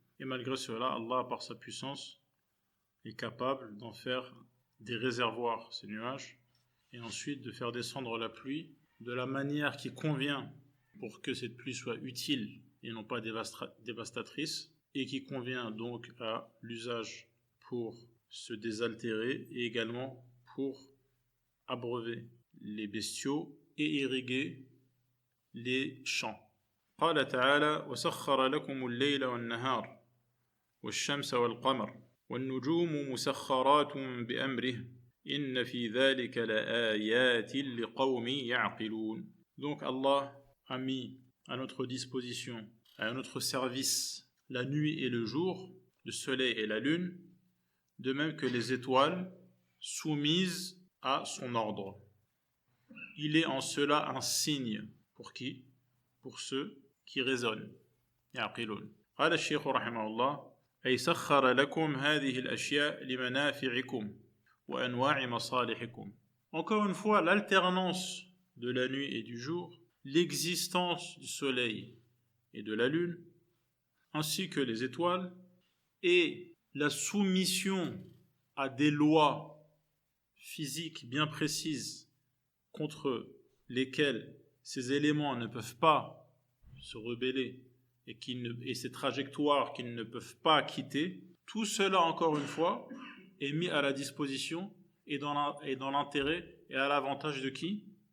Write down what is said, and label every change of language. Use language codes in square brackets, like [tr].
[fr] Et malgré cela, Allah, par sa puissance, est capable d'en faire des réservoirs, ces nuages, et ensuite de faire descendre la pluie de la manière qui convient pour que cette pluie soit utile et non pas dévastatrice, et qui convient donc à l'usage pour se désaltérer et également pour abreuver les bestiaux et irriguer les champs. [ar] قال تعالى وسخر لكم الليل والنهار والشمس والقمر والنجوم مسخرات بأمره إن في ذلك لآيات لقوم يعقلون. [fr] Donc Allah a mis à notre disposition, à notre service, la nuit et le jour, le soleil et la lune, de même que les étoiles soumises à son ordre. Il est en cela un signe pour qui? Pour ceux qui raisonnent. [ar] يعقلون. قال الشيخ رحمه الله أي سخر لكم هذه الأشياء لمنافعكم وأنواع مصالحكم. [fr] Encore une fois, l'alternance de la nuit et du jour, l'existence du soleil et de la lune, ainsi que les étoiles, et la soumission à des lois physiques bien précises contre lesquelles ces éléments ne peuvent pas se rebeller et ces trajectoires qu'ils ne peuvent pas quitter, tout cela, encore une fois, est mis à la disposition et dans l'intérêt et à l'avantage de qui?